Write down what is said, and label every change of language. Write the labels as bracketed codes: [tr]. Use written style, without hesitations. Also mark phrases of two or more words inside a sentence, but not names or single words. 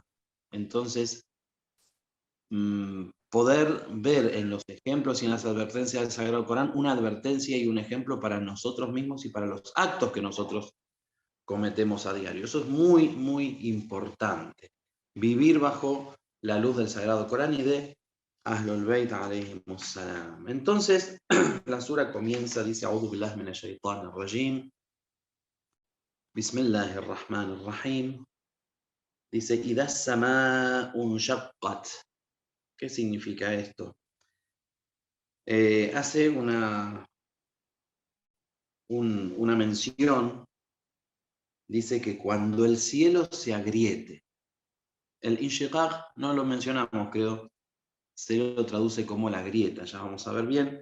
[es] Entonces, poder ver en los ejemplos y en las advertencias del Sagrado Corán una advertencia y un ejemplo para nosotros mismos y para los actos que nosotros cometemos a diario. Eso es muy, muy importante. Vivir bajo la luz del Sagrado Corán y de [ar] أهل البيت عليهم السلام. [es] Entonces, la sura comienza, dice, [ar] أعوذ بالله من الشيطان الرجيم. بسم الله الرحمن الرحيم. Dice, إذا السماء انشقت. [es] ¿Qué significa esto? Hace una mención, dice que cuando el cielo se agriete. El inshiqaq no lo mencionamos, creo, se lo traduce como la grieta, ya vamos a ver bien.